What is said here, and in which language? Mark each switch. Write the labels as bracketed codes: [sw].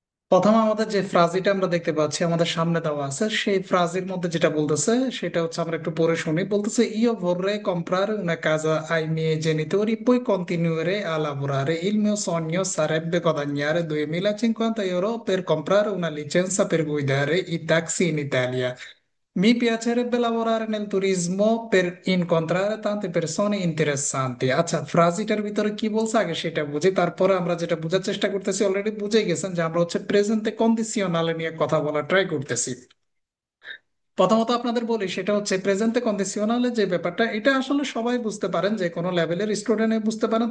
[bn] প্রথম আমাদের যে ফ্রাজিটা আমরা দেখতে পাচ্ছি আমাদের সামনে দেওয়া আছে, সেই ফ্রাজির মধ্যে যেটা বলতেছে সেটা হচ্ছে, আমরা একটু পড়ে শুনি। বলতেছে ইয়ো [it] vorrei comprare una casa ai miei genitori poi continuare a lavorare. Il mio sogno sarebbe guadagnare 2050 euro per comprare una licenza per guidare i taxi in Italia. Mi piacerebbe lavorare nel turismo per incontrare tante persone interessanti. [bn] আচ্ছা, ফ্রাজিটার ভিতরে কি বলছে আগে সেটা বুঝি, তারপরে আমরা যেটা বোঝার চেষ্টা করতেছি, অলরেডি বুঝে গেছেন যে আমরা হচ্ছে প্রেজেন্টে কন্ডিশনালে নিয়ে কথা বলা ট্রাই করতেছি। প্রথমত আপনাদের বলি, সেটা হচ্ছে প্রেজেন্টে কন্ডিশনালে যে ব্যাপারটা, এটা আসলে সবাই বুঝতে পারেন, যে কোনো লেভেলের স্টুডেন্ট বুঝতে পারেন।